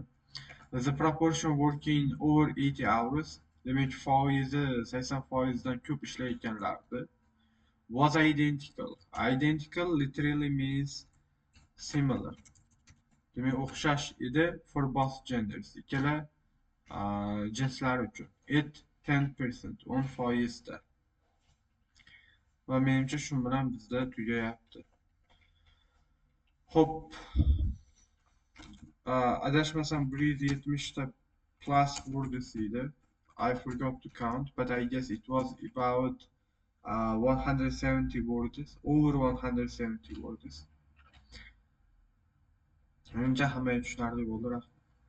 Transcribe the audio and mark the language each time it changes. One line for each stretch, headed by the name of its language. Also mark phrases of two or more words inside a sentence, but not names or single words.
English: The proportion working over 80 hours,
Uzbek: demak foizi 80% dan ko'p ishlayotganlardi.
English: Was identical. Identical literally means similar.
Uzbek: Demak o'xshash edi
English: for both genders.
Uzbek: Ikkala jinslar uchun. At 10%, 10%da. Va menimcha shu bilan bizda tugayapti. Xo'p, adashmasam 170 ta
English: plus words
Uzbek: edi.
English: I forgot to count, but I guess it was about 170 words, over 170 words.
Uzbek: Menimcha hamma tushunarli bo'ldi.